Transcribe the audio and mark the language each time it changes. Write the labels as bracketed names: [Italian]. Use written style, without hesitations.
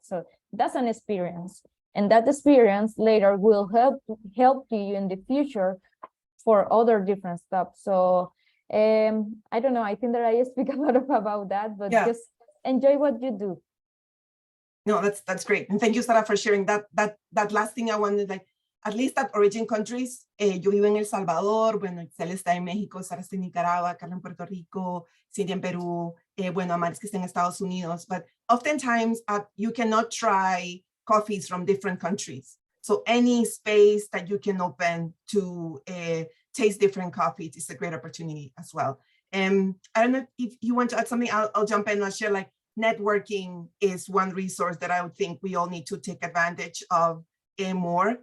[English] So that's an experience, and that experience later will help you in the future for other different stuff. So I don't know, I think that I speak a lot about that, but yeah. just enjoy what you do. No, that's great. And thank you, Sara, for sharing that last thing I wanted, like, at least at origin countries. [Spanish] Yo vivo en El Salvador, bueno, Excel está en México, Sara está en Nicaragua, Carla en Puerto Rico, Cindy en Perú, bueno, Amaris que está en Estados Unidos. [English] But oftentimes you cannot try coffees from different countries. So any space that you can open to taste different coffees is a great opportunity as well. I don't know if you want to add something. I'll jump in and share, like, networking is one resource that I would think we all need to take advantage of more.